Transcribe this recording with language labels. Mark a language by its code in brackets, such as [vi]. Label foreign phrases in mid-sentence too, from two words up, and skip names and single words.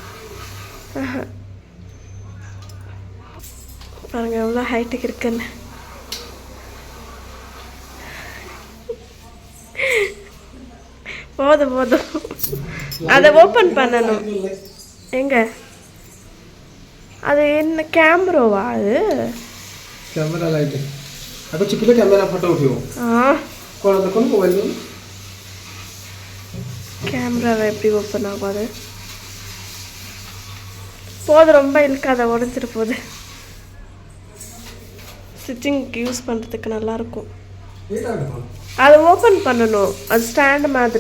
[ta] பாருங்க எவ்வளோ ஹைட்டுக்கு இருக்குன்னு. போதும் போதும், அதை ஓப்பன் பண்ணணும். எங்க அது என்ன கேமராவா? அது [en] camera light [hi] है। अगर चिपले कैमरा फोटो उठाओ। हां कौन देखो मोबाइल में [ta] கேமரா எப்படி ஓப்பன் ஆகும்? அது போதும், ரொம்ப இழுக்காத, உடஞ்சிட்டு போகுது. ஸ்டிச்சிங்க்கு யூஸ் பண்ணுறதுக்கு நல்லாயிருக்கும். அதை ஓப்பன் பண்ணணும். அது ஸ்டாண்டு மாதிரி.